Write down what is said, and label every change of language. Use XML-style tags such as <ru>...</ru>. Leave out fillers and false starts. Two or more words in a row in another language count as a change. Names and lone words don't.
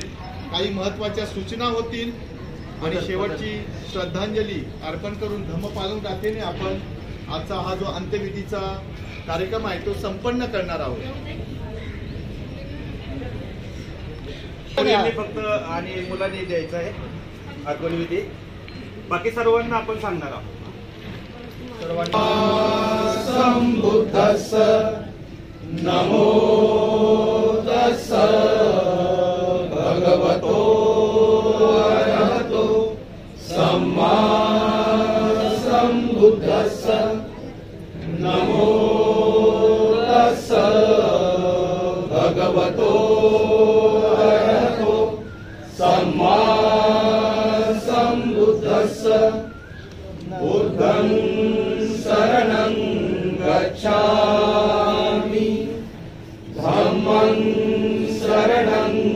<mr>काही महत्त्वाच्या सूचना होतील आणि शेवटची श्रद्धांजली अर्पण करून धम्मपालन गाथेने आपण आजचा हा जो अंत्यविधीचा कार्यक्रम आहे तो संपन्न करणार आहोत. फक्त आणि मुलांनी द्यायचं आहे अर्पण विधी, बाकी सर्वांना आपण सांगणार आहोत.</mr> <pi>संबुद्धस्स नमो तस्स भगवतो अरहतो सम्मा संबुद्धस्स नमो तस्स भगवतो अरहतो सम्मा संबुद्धस्स बुद्धं शरणं गच्छामि धम्मं शरणं</pi>